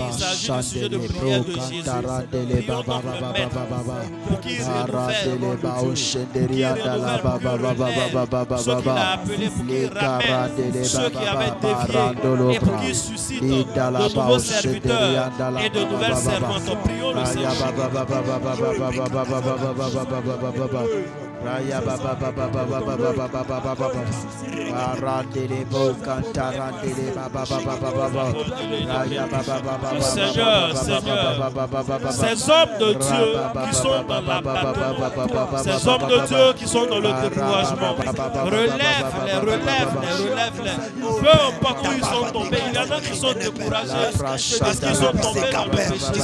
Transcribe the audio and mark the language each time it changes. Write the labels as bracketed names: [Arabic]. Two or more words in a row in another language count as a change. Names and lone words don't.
[French] Il s'agit du sujet de prière de Jésus. Prions donc le Maître pour qu'il renouvelle ceux qu'il a appelés, pour qu'il ramène ceux qui avaient dévié et pour qu'il suscite de nouveaux serviteurs et de nouvelles servantes. Prions le Seigneur. Raya baba baba baba baba baba baba Arandele bo cantarandele baba baba baba Raya baba baba baba Seigneur, ces hommes de Dieu qui sont dans la bataille, ces hommes de Dieu qui sont dans le découragement, relève-les. Peu importe où ils sont tombés, il y en a qui sont découragés parce qu'ils sont tombés dans le péché.